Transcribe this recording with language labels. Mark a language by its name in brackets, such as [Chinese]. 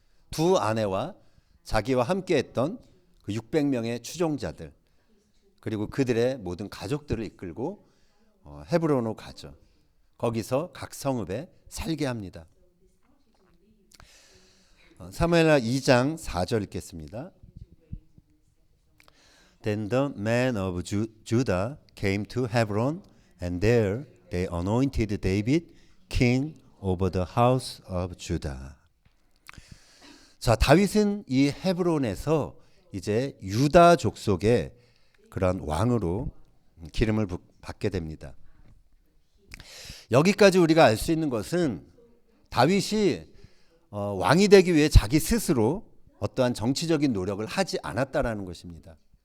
[Korean] 두 아내와 자기와 함께했던 그 600명의 추종자들, 그리고 그들의 모든 가족들을 이끌고 헤브론으로 가죠. 거기서 각 성읍에 살게 합니다. 사무엘하 2장 4절 읽겠습니다. [English] Then the men of Judah came to Hebron, and there they anointed David king over the house of Judah. [Korean] 자, 다윗은 이 헤브론에서 이제 유다 족속의 그런 왕으로 기름을 받게 됩니다. 여기까지 우리가 알 수 있는 것은 다윗이 왕이 되기 위해 자기 스스로 어떠한 정치적인 노력을 하지 않았다라는 것입니다.